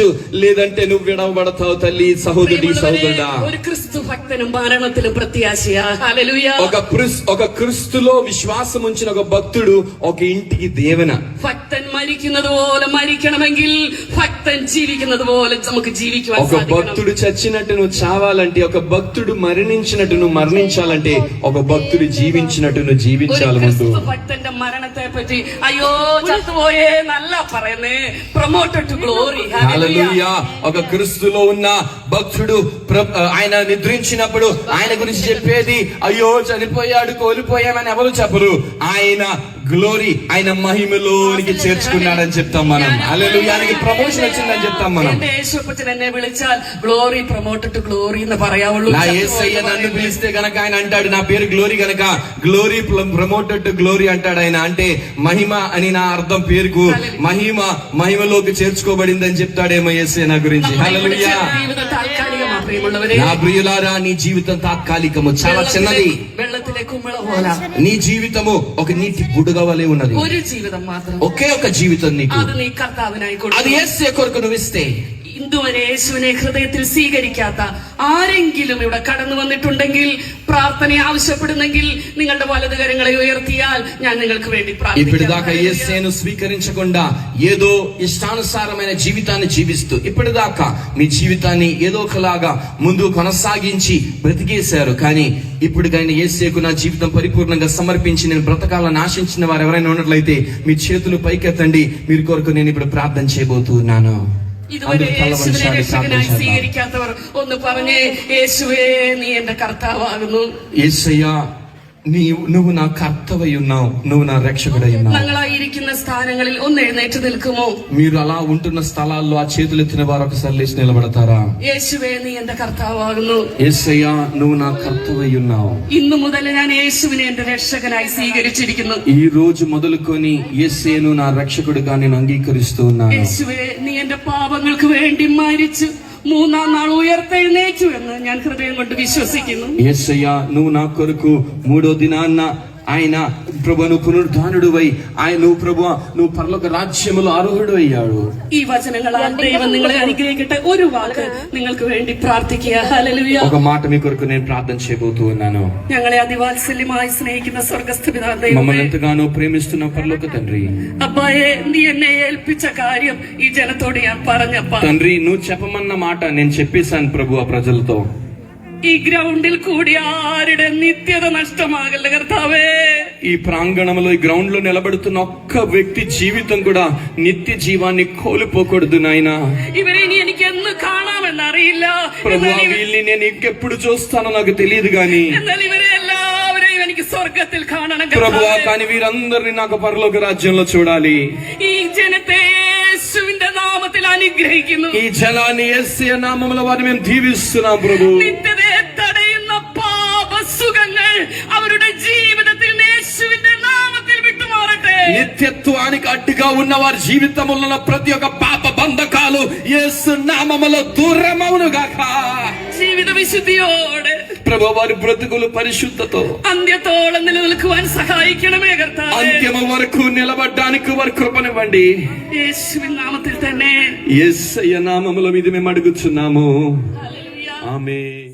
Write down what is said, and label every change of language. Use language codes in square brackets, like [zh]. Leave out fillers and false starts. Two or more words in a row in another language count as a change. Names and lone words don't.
[te] లేదంటే నువ్వు విడవబడతావు. తల్లి, సహోదరి, సహోదరుడా, [ml] ഒരു ക്രിസ്തു ഭക്തനും മരണത്തിലും പ്രത്യാശയാ. ഹല്ലേലൂയ. [te] ఒక క్రీస్తులో విశ్వాసం ఉంచిన ఒక భక్తుడు ఒక ఇంటికి దేవన. [ml] ഭക്തൻ മരിക്കുന്നത് പോലെ മരിക്കണമെങ്കിൽ ഭക്തൻ ജീവിക്കുന്നത് പോലെ നമുക്ക് ജീവിക്കുവാൻ [te] ఒక [ml] സാധിക്കണം. [te] భక్తుడు చచ్చినట్టు నువ్వు చావాలంటే, ఒక భక్తుడు మరణించినట్టు నువ్వు మరణించాలంటే, ఒక భక్తుడు జీవించినట్టు నువ్వు [ml] ഒരു [te] జీవించాలి ముందు. [ml] ക്രിസ്തു ഭക്തന്റെ മരണത്തെ പറ്റി അയ്യോ ചത്തുപോയേ നല്ല പറയുന്നേ. [en] promoted to glory. [te] హల్లెలూయా. ఒక క్రీస్తులో ఉన్న భక్తుడు ఆయన నిద్రించినప్పుడు ఆయన గురించి చెప్పేది, అయ్యో చనిపోయాడు, కోల్పోయామని ఎవరు చెప్పరు. ఆయన గ్లోరీ, ఆయన మహిమలోనికి చేర్చుకున్నాడని చెప్తాం మనం. హల్లెలూయా. ఆయనకి ప్రమోషన్ వచ్చిందని చెప్తాం మనం. [ml] എന്റെ യേശുപ്പച്ചൻ എന്നെ വിളിച്ചാൽ [en] glory promoted to glory [ml] എന്ന് പറയാവുള്ളൂ. [te] నా యేసయ్య నన్ను పిలిస్తే గనక ఆయన అంటాడు, నా పేరు గ్లోరీ గనక [en] glory promoted to glory [te] అంటాడు ఆయన. అంటే మహిమ అని నా అర్థం, పేరుకు మహిమలోకి చేర్చుకోబడిందని చెప్తాడేమో యేసయ్య నా గురించి. హల్లెలూయా. [ml] ജീവിതം താൽക്കാലികമാ പ്രിയമുള്ളവരെ. [te] నా ప్రియులారా, నీ జీవితం తాత్కాలికము, చాలా చిన్నది. [ml] വെള്ളത്തിലെ കുമിള പോലെ [te] నీ జీవితము ఒక నీటి బుడగ వలె ఉన్నది. [ml] ഒരു ജീവിതം മാത്രം, [te] ఒకే ఒక జీవితం నీకు. [ml] അത് നീ കർത്താവിനായി [te] అది [ml] കൊടുക്കണം. [te] యేసయ్య కొరకు నువ్వు ఇస్తే, [ml] ഇന്നുവരെ യേശുവിനെ ഹൃദയത്തിൽ സ്വീകരിക്കാത്ത ആരെങ്കിലും ഇവിടെ കടന്നു വന്നിട്ടുണ്ടെങ്കിൽ, പ്രാർത്ഥന ആവശ്യപ്പെടുന്നെങ്കിൽ നിങ്ങളുടെ വലതു കരങ്ങളെ ഉയർത്തിയാൽ ഞാൻ നിങ്ങൾക്ക് വേണ്ടി [te] ఇప్పటిదాకా [ml] പ്രാർത്ഥിക്കാം. [te] యేసయ్యను స్వీకరించకుండా ఏదో ఇష్టానుసారమైన జీవితాన్ని జీవిస్తూ, ఇప్పటిదాకా మీ జీవితాన్ని ఏదో ఒకలాగా ముందు కొనసాగించి బ్రతికేశారు. కానీ ఇప్పటికైనా యేసయ్యకు నా జీవితం పరిపూర్ణంగా సమర్పించి నేను బ్రతకాలని ఆశించిన వారు ఎవరైనా ఉన్నట్లయితే మీ చేతులు పైకెత్తండి. మీరు కొరకు నేను ఇప్పుడు ప్రార్థన చేయబోతున్నాను. [ml] ഇതുവരെ യേശുവിനെ രക്ഷകനായി സ്വീകരിക്കാത്തവർ ഒന്ന് പറഞ്ഞേ, യേശുവേ നീ എന്റെ കർത്താവാകുന്നു. [te] యేసయ్యా, నువ్వు నా కర్తవై ఉన్నావు, నువ్వు నా రక్షకుడై ఉన్నావు. [ml] ഞങ്ങളായിരിക്കുന്ന స్థానങ്ങളിൽ ഒന്ന് എഴുന്നേറ്റ് നിൽക്കുമോ? [te] మీరు అలా ఉంటున్న స్థలాల్లో ఆ చేతులు ఎత్తిన వారు ఒకసారి లేచి నిలబడతారా? [ml] యేശുവേ നീ എന്റെ കർത്താവാകുന്നു. [te] యేసయ్యా, నువ్వు నా కర్తవై ఉన్నావు. [ml] ഇന്നു മുതൽ ഞാൻ യേശുവിനെ എന്റെ രക്ഷകനായി സ്വീകരിച്ചിരിക്കുന്നു. [te] ఈ రోజు మొదలుకొని యేసయ్యను నా రక్షకుడిగా నేను అంగీకరిస్తూ ఉన్నాను. [ml] യേശുവേ നീ എന്റെ പാപങ്ങൾക്ക് വേണ്ടി മരിച്ചു മൂന്നാം നാൾ ഉയർത്തെഴുന്നേറ്റു എന്ന് ഞാൻ ഹൃദയം കൊണ്ട് വിശ്വസിക്കുന്നു. [te] యేసయ్యా, నువ్వు నా కొరకు మూడో దినాన్న ఆయన ప్రభు నువ్వు పునరుద్ధానుడువై, ఆయన నువ్వు పరలోక రాజ్యములో ఆరోహుడు అయ్యాడు. [ml] ഈ വചനങ്ങളാൽ ദൈവം നിങ്ങളെ അനുഗ്രഹിക്കട്ടെ. ഒരു വാക്ക് നിങ്ങൾക്ക് വേണ്ടി പ്രാർത്ഥിക്കുക. ഹല്ലേലൂയ. [te] ఒక మాట మీ కొరకు నేను ప్రార్థన చేయబోతూ ఉన్నాను. [ml] ഞങ്ങളെ അതിവാത്സല്യമായി സ്നേഹിക്കുന്ന സ്വർഗ്ഗസ്ഥ പിതാവേ, [te] మమ్మల్ని ఎంతగానో ప్రేమిస్తున్న పరలోక తండ్రి, [ml] അബ്ബായെ നീ എന്നെ ഏൽപ്പിച്ച കാര്യം ഈ ജനത്തോട് ഞാൻ പറഞ്ഞപ്പ, [te] తండ్రి నువ్వు చెప్పమన్న మాట నేను చెప్పేశాను ప్రభు ఆ ప్రజలతో. [ml] ഈ ഗ്രൗണ്ടിൽ കൂടി ആരുടെ നിത്യത നഷ്ടമാകല്ല കർത്താവേ. [te] ఈ ప్రాంగణంలో, ఈ గ్రౌండ్ లో నిలబడుతున్న ఒక్క వ్యక్తి జీవితం కూడా నిత్య జీవాన్ని కోల్పోకూడదు నాయనా. [ml] ഇവരെ ഇനി എനിക്ക് എന്ന് കാണാമെന്നറിയില്ല. [te] ప్రభు, వీళ్ళని నేను ఇంకెప్పుడు చూస్తానో నాకు తెలియదు గాని [ml] എന്നാൽ ഇവരെ എല്ലാവരെയും എനിക്ക് സ്വർഗത്തിൽ കാണണം [te] ప్రభు. [ml] കർത്താവേ. [te] కానీ వీరందరినీ నాకు పరలోక రాజ్యంలో చూడాలి. [ml] ഈ ജനത്തെ യേശുവിന്റെ നാമത്തിൽ അനുഗ്രഹിക്കുന്നു. [te] ఈ జనాన్ని యేసయ్య నామములో వారిని మేము దీవిస్తున్నాం ప్రభు. [ml] നിത്യതയെ തടയുന്ന പാപസുഖങ്ങൾ അവരുടെ ജീവിതത്തിൽ യേശുവിന്റെ നാമത്തിൽ വിട്ടുമാറട്ടെ. [te] నిత్యత్వానికి అడ్డుగా ఉన్న వారి జీవితంలో ప్రతి ఒక్క పాప బంధకాలు యేసు నామములో దూరమవును గాక. [ml] ജീവിത വിശുദ്ധിയോടെ [te] ప్రభు వారి బ్రతుకులు పరిశుద్ధతో [ml] അന്ത്യത്തോളം നിലനിൽക്കുവാൻ സഹായിക്കണമേ കർത്താവേ. [te] అంత్యము వరకు నిలబడడానికి వారి కృపనివ్వండి. [ml] യേശുവിൻ നാമത്തിൽ തന്നെ [te] యేసయ్య నామములో ఇది మేము అడుగుచున్నాము. [ml] ഹല്ലേലൂയ. [te] ఆమేన్.